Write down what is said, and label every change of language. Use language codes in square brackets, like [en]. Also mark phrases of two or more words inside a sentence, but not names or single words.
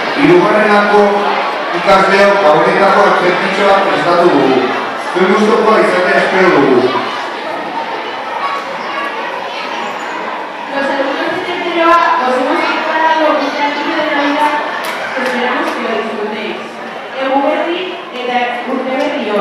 [eu] hirugarrenako ikasleok honetako zerbitzua prestatu dugu. Zuen gustukoa izatea espero dugu. [es] Los alumnos de tercero A os hemos preparado un platillo de Navidad que esperamos que lo disfrutéis. [eu] Eguberri eta urte berri on.